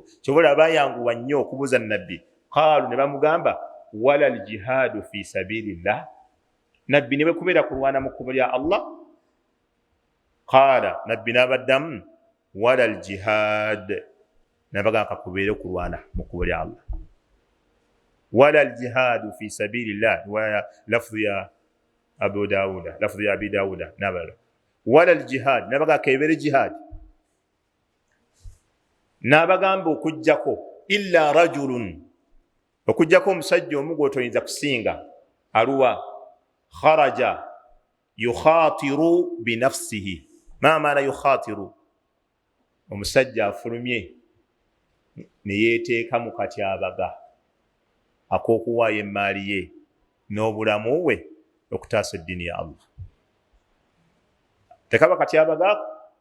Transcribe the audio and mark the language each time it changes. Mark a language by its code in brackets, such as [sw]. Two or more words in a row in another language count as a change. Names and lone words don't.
[lg] Kyobola bayanguwa nnyo okubuuza nabbi. Qaalu ne bamugamba [ar] ولا الجهاد في سبيل الله, [lg] nabbi ne bwe kubeera kulwana mu kkubo lya Allah. Qaala, nabbi n'abaddamu [ar] ولا الجهاد, [lg] nabagamba kubeere kulwana mu kkubo lya Allah. [ar] ولا الجهاد في سبيل الله، لفظ يا أبو داود، لفظ يا أبي داود نبالة. ولا الجهاد, [lg] nabagamba kebeere jihaad. N'abagamba okujjako [ar] إلا رجل, [lg] okujjako omusajja omu gw'otoyinza kusinga, [ar] ألا خرج يخاطر بنفسه. ما معنى يخاطر? [lg] Omusajja afulumye ne yeeteeka mu katyabaga ak'okuwaayo emmaali ye n'obulamu bwe okutaasa eddiini ya Allah. Tekaba katyabaga ako.